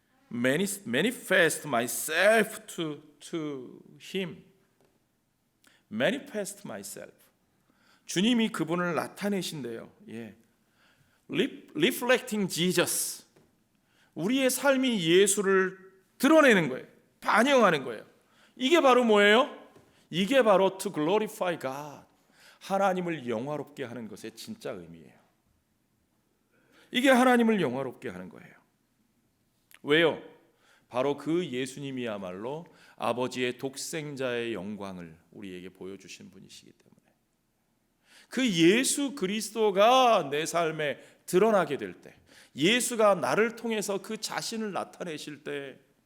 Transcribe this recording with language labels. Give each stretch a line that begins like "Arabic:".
English: Manifest myself to him. Manifest myself.
Korean: 주님이 그분을 나타내신대요.
English: 예. Reflecting Jesus.
Korean: 우리의 삶이 예수를 드러내는 거예요. 반영하는 거예요. 이게 바로 뭐예요? 이게 바로
English: to glorify God.
Korean: 하나님을 영화롭게 하는 것의 진짜 의미예요. 이게 하나님을 영화롭게 하는 거예요. 왜요? 바로 그 예수님이야말로 아버지의 독생자의 영광을 우리에게 보여주신 분이시기 때문에 그 예수 그리스도가 내 삶에 드러나게 될 때, 예수가 나를 통해서 그 자신을 나타내실 때,